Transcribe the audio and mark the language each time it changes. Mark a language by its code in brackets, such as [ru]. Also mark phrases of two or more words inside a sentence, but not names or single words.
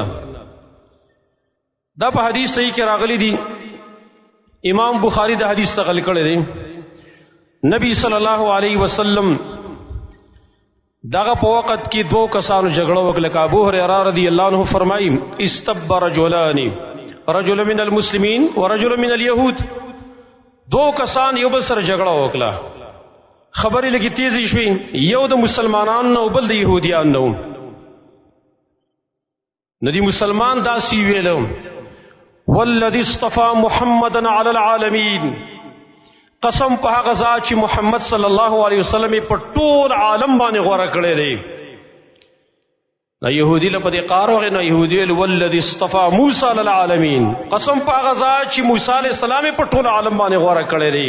[ps] دا په حدیث صحیح کې راغلی دي. امام بخاری د حدیث نقل کړی دی. نبی [ar] صلی الله علیه وسلم [ps] دغه په وخت کې دو کسانو جګړه وکړه. ابو هریره [ar] رضی الله عنه [ps] فرمایي [ar] استب رجلان رجل من المسلمین ورجل من اليهود [ps] دو کسان یو بل سره جګړه وکړه خبرې لږې تیزې شوې یو د مسلمانانو نه او بل د یهودیانو نه نو دی مسلمان داسې ویلو [ar] والذي اصطفى محمدا على العالمين [ps] قسم په هغه ذات چې محمد [ar] صلی الله علیه وسلم [ps] په ټول عالم باندې غوړه کړی دی نو یهودی له په دې قار وغې نو یهودي ویل [ar] والذي اصطفى موسی للعالمین، [ps] قسم په هغه ذات چې موسی [ar] علیه السلام [ps] په ټول عالم باندې غوره کړی دی.